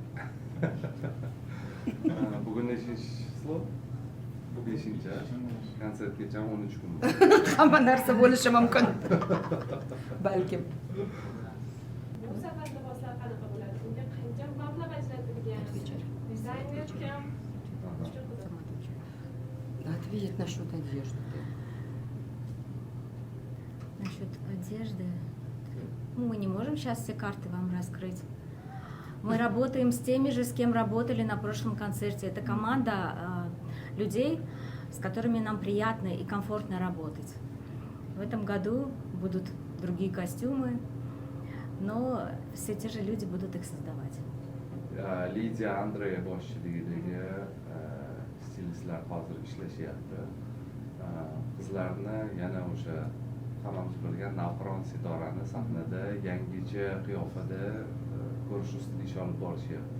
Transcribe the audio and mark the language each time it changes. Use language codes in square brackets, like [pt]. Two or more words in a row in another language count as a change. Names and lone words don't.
[uz] Bugun nechinchi chyslo? Bu 5-chi. Konsertgacha 13 kun. Hamma narsa bo'lishi mumkin. Balkim. Bu safar liboslar qanaqa bo'ladi? Unga qancha mablag' ajratilgan? Dizayner kim? [ru] Ответь насчет одежды. Насчет одежды. Мы не можем сейчас все карты вам раскрыть. Мы работаем с теми же, с кем работали на прошлом концерте. Это команда людей, с которыми нам приятно и комфортно работать. В этом году будут другие костюмы, но все те же люди будут их создавать. [uz] Lidiya Andrey boshchiligidagi stilistlar hozir ishlashyapti. Qizlarni yana o'sha hammamiz bilgan Navqiron Sidorani sahnada yangicha qiyofada ko'rish ustida ish olib borishyapti.